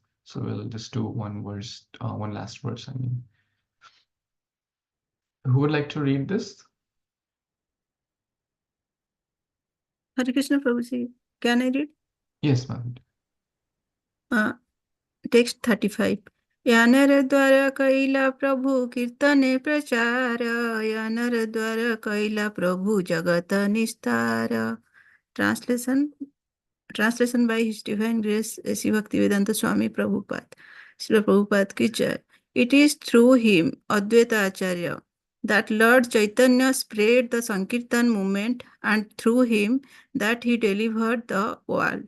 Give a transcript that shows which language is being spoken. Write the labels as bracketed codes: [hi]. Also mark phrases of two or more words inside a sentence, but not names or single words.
[en] So we'll just do one verse, one last verse, I mean. Who would like to read this? Hare Krishna Prabhuji, can I read? Yes, ma'am. Text 35. [bn] যাঁহার দ্বারা কৈলা প্রভু কীর্তনে প্রচার যাঁহার দ্বারা কৈলা প্রভু জগৎ নিস্তার. [en] Translation by His Divine Grace A.C. Bhaktivedanta Swami Prabhupada. Srila Prabhupada [hi] की जय. [en] It is through him, Advaita Acharya, that Lord Chaitanya spread the Sankirtan movement, and through him that he delivered the world.